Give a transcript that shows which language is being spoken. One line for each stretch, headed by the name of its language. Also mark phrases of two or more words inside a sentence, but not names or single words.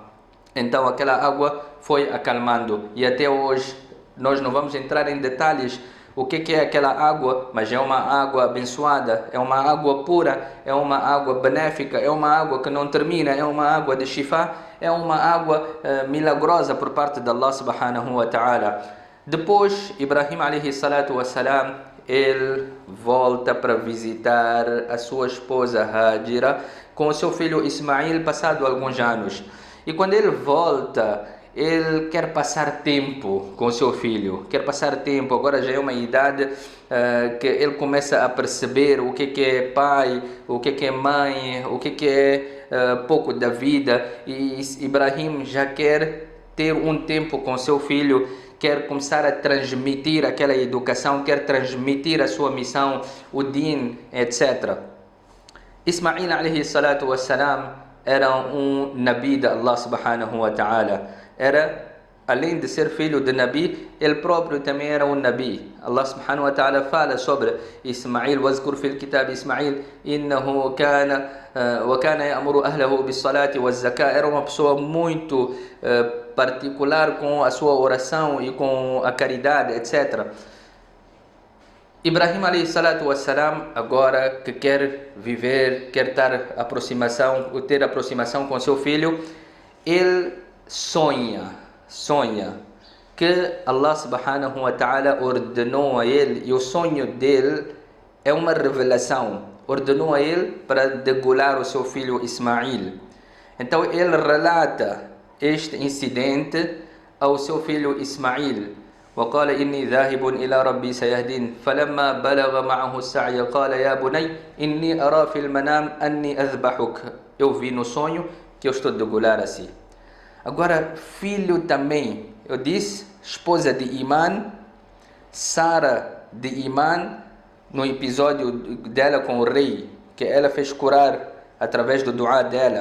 Portuguese: Então aquela água foi acalmando, e até hoje nós não vamos entrar em detalhes o que é aquela água, mas é uma água abençoada, é uma água pura, é uma água benéfica, é uma água que não termina, é uma água de shifa, é uma água milagrosa por parte de Allah
Arabic: سبحانه وتعالى. Depois, Ibrahim عليه الصلاة والسلام,
Portuguese: ele volta para visitar a sua esposa Hajira com o seu filho Ismail, passado alguns anos. E quando ele volta, ele quer passar tempo com o seu filho, quer passar tempo, agora já é uma idade que ele começa a perceber o que é pai, o que é mãe, o que é pouco da vida, e Ibrahim já quer ter um tempo com seu filho, quer começar a transmitir aquela educação, quer transmitir a sua missão, o din, etc. Ismail
Arabic: عليه الصلاة والسلام
Portuguese: era um nabi de Allah
Arabic: سبحانه وتعالى.
Portuguese: Além de ser filho de nabi, ele próprio também era um nabi.
Arabic: الله سبحانه وتعالى
Portuguese: fala sobre Ismail:
Arabic: "واذكر في الكتاب إسماعيل إنه كان وكان يأمر أهله بالصلاة والزكاة."
Portuguese: Era uma pessoa muito particular com a sua oração e com a caridade, etc.
Arabic: Ibrahim عليه الصلاة والسلام,
Portuguese: agora que quer viver, quer ter aproximação com seu filho, ele sonha que Allah
Arabic: سبحانه وتعالى
Portuguese: ordenou a ele, e o sonho dele é uma revelação, ordenou a ele para degolar o seu filho Ismail. Então ele relata este incidente ao seu filho Ismail:
Arabic: وقال إني ذاهب إلى ربي سيهدين فلما بلغ معه السعي قال يا بني إني أرى في المنام أني أذبحك.
Portuguese: Eu vi no sonho que eu estou a degolar assim. Agora, filho também, eu disse, esposa de Iman, Sara de Iman, no episódio dela com o rei, que ela fez curar através do dua dela.